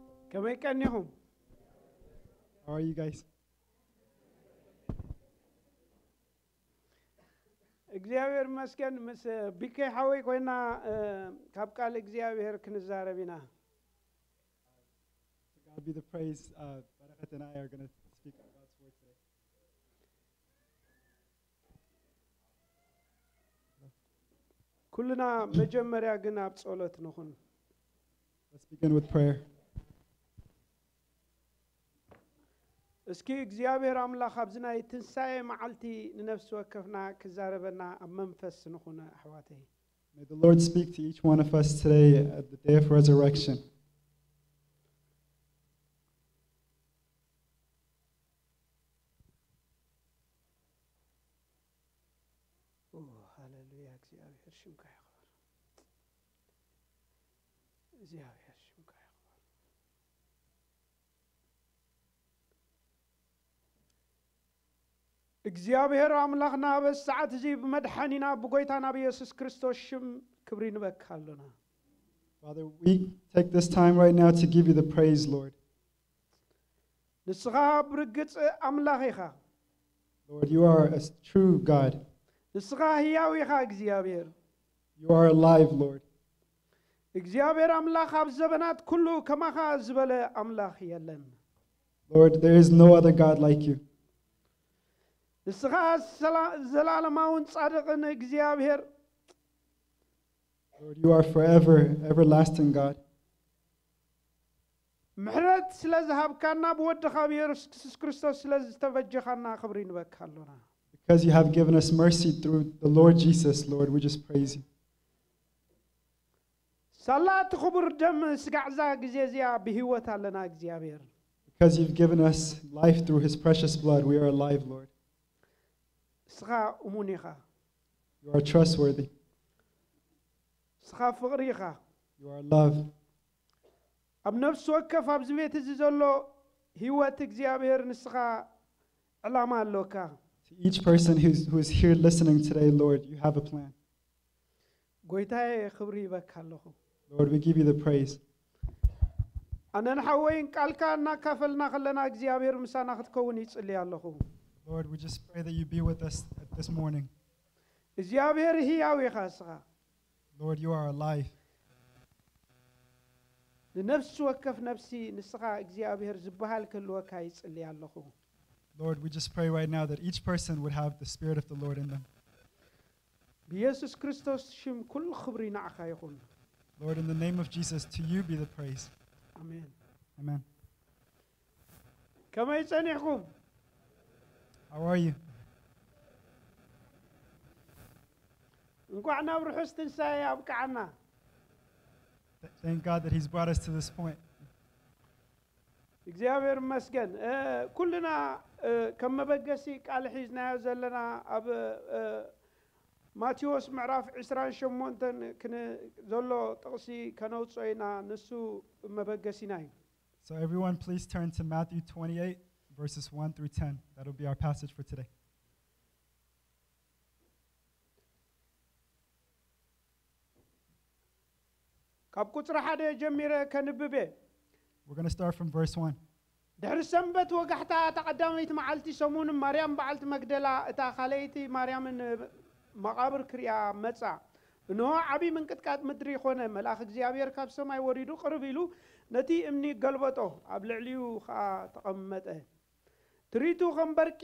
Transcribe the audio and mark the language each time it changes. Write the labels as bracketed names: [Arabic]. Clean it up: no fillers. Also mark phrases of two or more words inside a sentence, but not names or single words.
[English] كما كانهم How are you guys? [Tigrinya] እግዚአብሔር መስገን ምስ ቢከ ሐወይ ኮይና ካብ ቃል እግዚአብሔር ክንዛረብና [English] God be the praise. Barakat and I are going to speak God's word today. [Tigrinya] ኩልና መጀመሪያ ግን ኣብ ጸሎት ነኹን [English] Let's begin with prayer. [Tigrinya] እስኪ እግዚአብሔር አምላክ አብዝናይ ትንሳኤ መዓልቲ ንነፍስ ወከፍና ክዛረበና ኣብ መንፈስ ነኹን አሕዋተይ [English] May the Lord speak to each one of us today at the day of resurrection. [Tigrinya] ሃሌሉያ እግዚአብሔር ሽምካ ይኽበር እግዚአብሔር ሽምካ ይኽበር እግዚአብሔር አምላክና በሰዓት እዚ በመድኃኒና በጎይታና በኢየሱስ ክርስቶስ ሽም ክብር ይንበካለና [English] Father, we take this time right now to give you the praise, Lord. [Tigrinya] ንስኻ ብርግጽ አምላክ ኢኻ [English] Lord, you are a true God. [Tigrinya] ንስኻ ሕያው ኢኻ እግዚአብሔር [English] You are alive, Lord. [Tigrinya] እግዚአብሔር አምላክ ኣብ ዘበናት ኩሉ ከማኻ ዝበለ አምላክ የለን [English] Lord, there is no other God like you. [Tigrinya] ንስኻ ዘላለማውን ጻድቕን እግዚአብሔር [English] Lord, you are forever, everlasting God. [Tigrinya] ምሕረት ስለዝሃብካና በወድኻ በኢየሱስ ክርስቶስ ስለዝተበጀኻና ክብር ይንበካለና [English] Because you have given us mercy through the Lord Jesus, Lord, we just praise you. [Tigrinya] ሳላት ክቡር ደም ስጋዕዛ ጊዜ እዚያ ብህይወት አለና እግዚአብሔር [English] Because you've given us life through his precious blood, we are alive, Lord. [Tigrinya] ስኻ እሙን ኢኻ [English] You are trustworthy. [Tigrinya] ስኻ ፍቕሪ ኢኻ [English] You are love. [Tigrinya] ኣብ ነፍሲ ወከፍ ኣብዚ ቤት እዚ ዘሎ ህይወት እግዚአብሔር ንስኻ ዕላማ ኣለካ [English] To each person who is here listening today, Lord, you have a plan. [Tigrinya] ጎይታዬ ክብሪ ይበካ ኣለኹ [English] Lord, we give you the praise. [Tigrinya] ኣነ ንሓወይን ቃልካ እናካፈልና ከለና እግዚአብሔር ምሳና ክትከውን ይጽልይ ኣለኹ [English] Lord, we just pray that you be with us this morning. [Tigrinya] እግዚአብሔር ሕያው ኢኻ ስኻ [English] Lord, you are alive. [Tigrinya] ንነፍሲ ወከፍ ነፍሲ ንስኻ እግዚአብሔር ዝበሃል ክህልወካ ይጽልይ ኣለኹ [English] Lord, we just pray right now that each person would have the Spirit of the Lord in them. [Tigrinya] በኢየሱስ ክርስቶስ ሽም ኩሉ ክብሪ ንዓኻ ይኹን [English] Lord, in the name of Jesus, to you be the praise. [Tigrinya] አሜን [English] Amen. [Tigrinya] ከመይ ጸኒሕኩም [English] How are you? [Tigrinya] እንኳዕ ናብ ርሑስ ትንሳኤ ኣብቅዓና [English] Thank God that he's brought us to this point. [Tigrinya] እግዚአብሔር ይመስገን ኩልና ከም መበገሲ ቃል ሒዝናዮ ዘለና ኣብ ማቴዎስ ምዕራፍ 28 ክነ ዘሎ ጥቕሲ ከነውጾ ኢና ንሱ መበገሲና እዩ [English] So everyone please turn to Matthew 28 verses 1 through 10. That'll be our passage for today. [Tigrinya] ካብ ቁጽሪ ሓደ ጀሚረ ከንብቤ [English] We're going to start from verse 1. [Tigrinya] ድሕሪ ሰንበት ወጋሕታ ተቐዳመይቲ መዓልቲ ሰሙን ማርያም በዓልቲ መግደላ እታ ካልአይቲ ማርያምን መቃብር ክሪያ መጻ እንሆ ዓቢ ምንቅጥቃጥ ምድሪ ኾነ መልአክ እግዚአብሔር ካብ ሰማይ ወሪዱ ቅርብ ኢሉ ነቲ እምኒ ገልበጦ ኣብ ልዕሊኡ ኸዓ ተቐመጠ ትሪቱ ከም በርቂ